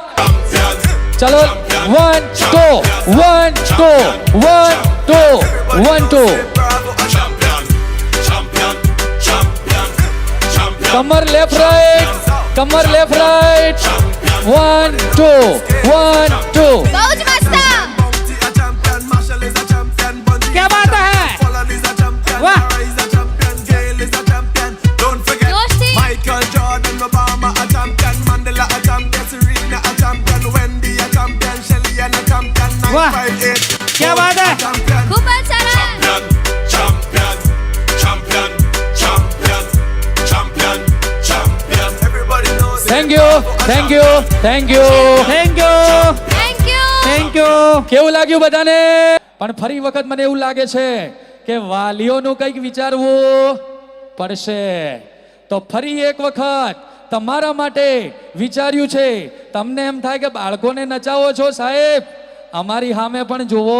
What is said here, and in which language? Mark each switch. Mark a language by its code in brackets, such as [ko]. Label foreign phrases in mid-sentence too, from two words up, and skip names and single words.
[gu] ચલો 1 2 1 2 1 2 1 2. કમર [en] left right, [gu] કમર [en] left right. [gu] 1 2 1 2. બહુ જ મસ્ત. [hi] क्या बात है? वाह! [gu] જોશથી. [en] Michael Jordan, Obama a champion, Mandela a champion, Serena a champion, Wendy a champion, Shelly a champion, [hi] वाह! 958. क्या बात है? [en] Champion. [gu] ખૂબ જ સરસ. [en] Everybody knows it. thank you thank you thank you. thank you thank you. thank you. [gu] કેવું લાગ્યું બધાને? પણ ફરી વખત મને એવું લાગે છે કે વાલીઓનું કંઈક વિચારવું પડશે. તો ફરી એક વખત તમારા માટે વિચાર્યું છે. તમને એમ થાય કે બાળકોને નચાવો છો સાહેબ, અમારી સામે પણ જુઓ.